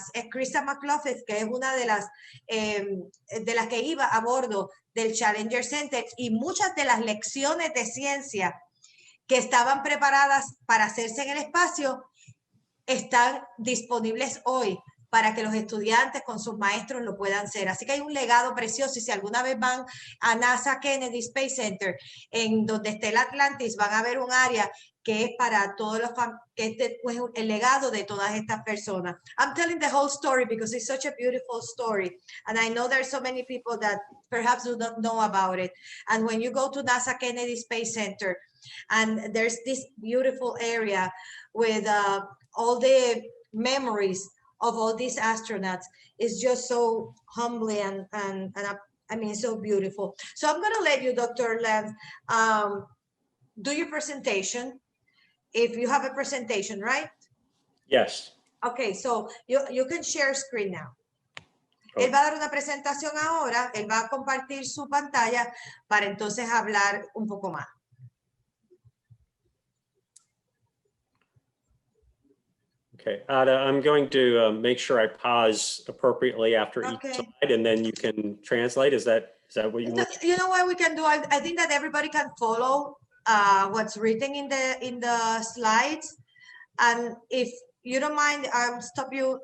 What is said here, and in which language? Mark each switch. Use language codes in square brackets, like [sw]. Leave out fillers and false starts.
[es] Krista McLaughlin, que es una de las que iba a bordo del Challenger Center, y muchas de las lecciones de ciencia que estaban preparadas para hacerse en el espacio están disponibles hoy para que los estudiantes con sus maestros lo puedan hacer. Así que hay un legado precioso y si alguna vez van a NASA Kennedy Space Center, en donde esté el Atlantis, van a ver un área que es para todos el legado de todas estas personas. [en] I'm telling the whole story because it's such a beautiful story. And I know there's so many people that perhaps do not know about it. And when you go to NASA Kennedy Space Center, and there's this beautiful area with all the memories of all these astronauts, is just so humbling and I mean, so beautiful. So I'm going to let you, Dr. Lenz, do your presentation. If you have a presentation, right? Yes. Okay, so you can share screen now. Oh. [es] Él va a dar una presentación ahora, él va a compartir su pantalla para entonces hablar un poco más. [en] Okay, Ada, I'm going to make sure I pause appropriately after each slide, and then you can translate. Is that what you want? You know what we can do? I think that everybody can follow what's written in the slides, and if you don't mind, I'll stop you.